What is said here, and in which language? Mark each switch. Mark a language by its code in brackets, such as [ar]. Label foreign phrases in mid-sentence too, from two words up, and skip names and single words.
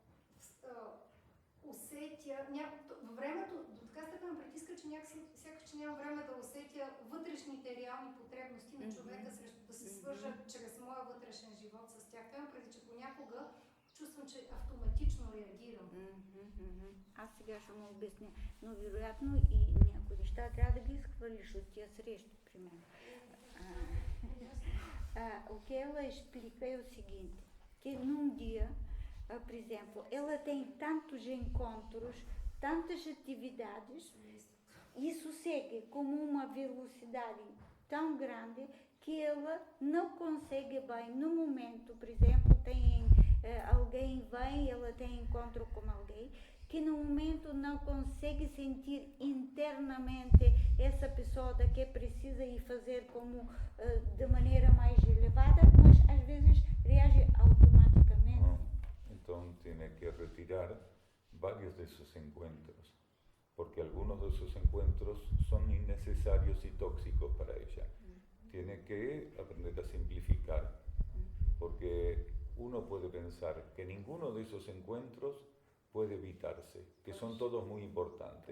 [bg] усетя, във времето до така степен притиска, че някакси, сякаш, че нямам време да усетя вътрешните реални потребности на човека, срещу да се свържа чрез моя вътрешен живот с тях. Това преди, че понякога чувствам, че автоматично реагирам. Аз сега ще му обясня, но вероятно и някои неща трябва да ги изхвърлиш от тия срещи, при мен. [pt] O que ela explica é o seguinte, que num dia, por exemplo, ela tem tantos encontros, tantas atividades, isso segue como uma velocidade tão grande que ela não consegue bem, no momento, por exemplo, alguém vem, ela tem encontro com alguém, que no momento não consegue sentir internamente essa pessoa da que precisa ir fazer como de maneira mais elevada, mas às vezes reage automaticamente. [es] Entonces tiene que retirar varios de esos encuentros, porque algunos de esos encuentros son innecesarios y tóxicos para ella. Tiene que aprender a simplificar, porque uno puede pensar que ninguno de esos encuentros puede evitarse, que son todos muy importantes.